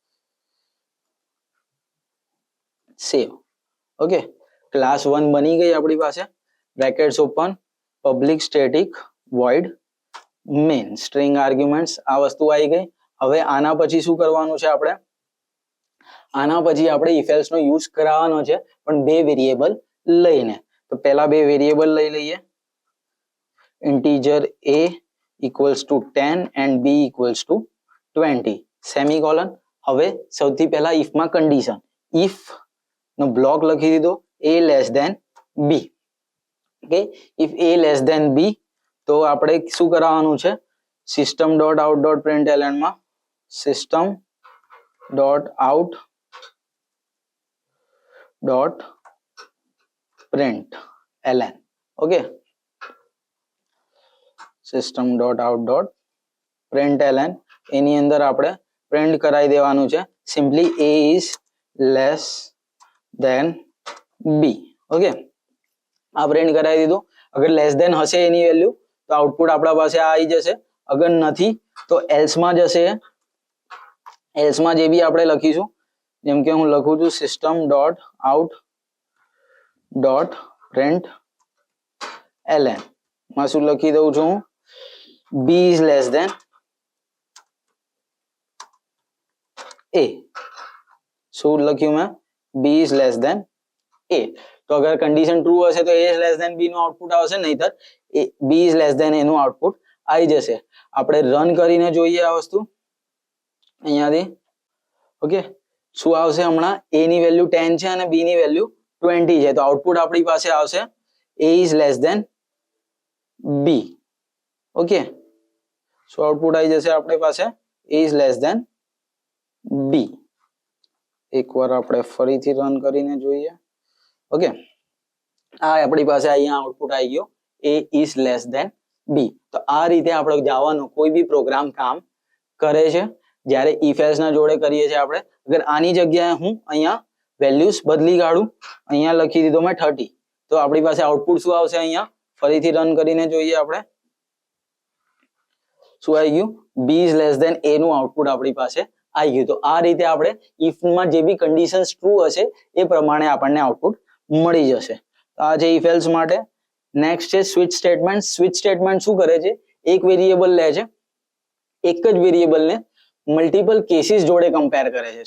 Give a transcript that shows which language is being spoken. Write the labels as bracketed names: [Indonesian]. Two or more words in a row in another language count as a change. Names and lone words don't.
[Gujarati] સેવ. ઓકે, ક્લાસ 1 બની ગઈ આપણી પાસે. [English] brackets open, public static void main string arguments, [Gujarati] આ વસ્તુ આવી ગઈ. હવે આના પછી શું કરવાનું છે આપણે? આના પછી આપણે [English] if else [Gujarati] નો યુઝ કરાવવાનો છે, પણ બે વેરિયેબલ લઈને. તો પહેલા બે વેરિયેબલ લઈ લઈએ. [English] integer a equals to 10 and b equals to 20 semicolon. [Gujarati] હવે સૌથી પહેલા if માં કન્ડિશન, if નો બ્લોક લખી દીધો [English] a less than b. [Gujarati] ઓકે, [English] if a less than b [Gujarati] તો આપણે શું કરાવવાનું છે? [English] system.out.println માં system.out.println. [Gujarati] ઓકે, system.out.println એની અંદર આપણે પ્રિન્ટ કરાવી દેવાનું છે [English] simply a is less than b. [Gujarati] ઓકે, આ પ્રિન્ટ કરાવી દીધું. અગર [English] less than [Gujarati] હશે એની વેલ્યુ તો આઉટપુટ આપણા પાસે આવી જશે. અગર નથી તો એલ્સ માં જશે. એલ્સ માં જે બી આપણે લખીશું, જેમ કે હું લખું છું system.out.println માં શું લખી દઉં છું? [English] b is less than a. [Gujarati] શું લખ્યું મેં? [English] b is less than a. [Gujarati] તો અગર [English] condition true [Gujarati] હશે તો [English] a is less than b [Gujarati] નું આઉટપુટ આવશે, નહીતર [English] b is less than a [Gujarati] નું આઉટપુટ આવી જશે. આપણે રન કરીને જોઈએ આ વસ્તુ અહીંયાથી. ઓકે, શું આવશે? હમણાં a ની વેલ્યુ 10 છે અને b ની વેલ્યુ 20 છે. તો આઉટપુટ આપણી પાસે આવશે [English] a is less than b. [Gujarati] ઓકે, શું આઉટપુટ આવી જશે આપણી પાસે? [English] a is less than b. [Gujarati] એકવાર આપણે ફરીથી રન કરીને જોઈએ. ઓકે, આ આપણી પાસે અહીંયા આઉટપુટ આવી ગયો [English] a is less than b. [Gujarati] તો આ રીતે આપણે જાવાનો કોઈ બી પ્રોગ્રામ કામ કરે છે જ્યારે [English] if else [Gujarati] ના જોડે કરીએ છીએ આપણે. અગર આની જગ્યાએ હું અહીંયા વેલ્યુઝ બદલી કાઢું, અહીંયા લખી દીધો મેં 30, તો આપણી પાસે આઉટપુટ શું આવશે? અહીંયા ફરીથી રન કરીને જોઈએ આપણે. શું આવી ગયું? [English] b is less than a [Gujarati] નું આઉટપુટ આપણી પાસે આવી ગયું. તો આ રીતે આપણે if માં જે બી કન્ડિશન્સ ટ્રુ હશે એ પ્રમાણે આપણને આઉટપુટ મળી જશે. તો આ છે [English] if else [Gujarati] માટે. નેક્સ્ટ છે [English] switch statement. switch statement [Gujarati] શું કરે છે? એક વેરિયેબલ લે છે, એક જ વેરિયેબલને [English] multiple cases [Gujarati] જોડે કમ્પેર કરે છે.